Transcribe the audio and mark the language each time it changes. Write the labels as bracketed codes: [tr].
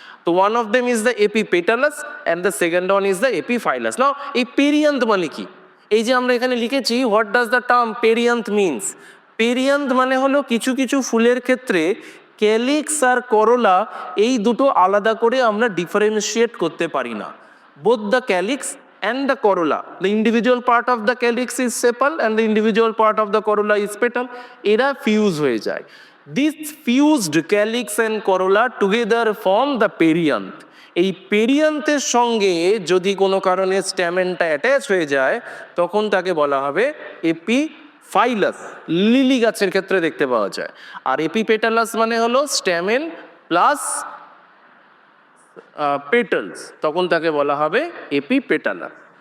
[en] তো one of them is the epipetalous and the second one is the epiphyllous. [bn] নাও এই পেরিয়ান্থ মানে কি? এই যে আমরা এখানে লিখেছি, [en] What does the term perianth means? [bn] পেরিয়ান্থ মানে হলো কিছু কিছু ফুলের ক্ষেত্রে ক্যালিক্স আর করোলা এই দুটো আলাদা করে আমরা ডিফারেন্সিয়েট করতে পারি না। [en] both the calyx and the corolla, the individual part of the calyx is sepal and the individual part of the corolla is petal, [bn] এরা ফিউজ হয়ে যায়। [en] This fused calyx and corolla together form the perianth. [bn] এই পেরিয়ান্থের সঙ্গে যদি কোনো কারণে স্ট্যামেনটা attach হয়ে যায় তখন তাকে বলা হবে এপিফাইলাস। লিলি গাছের ক্ষেত্রে দেখতে পাওয়া যায়। আর এপিপেটালাস মানে হলো স্ট্যামেন প্লাস পেটালস, তখন তাকে বলা হবে এপিপেটালাস।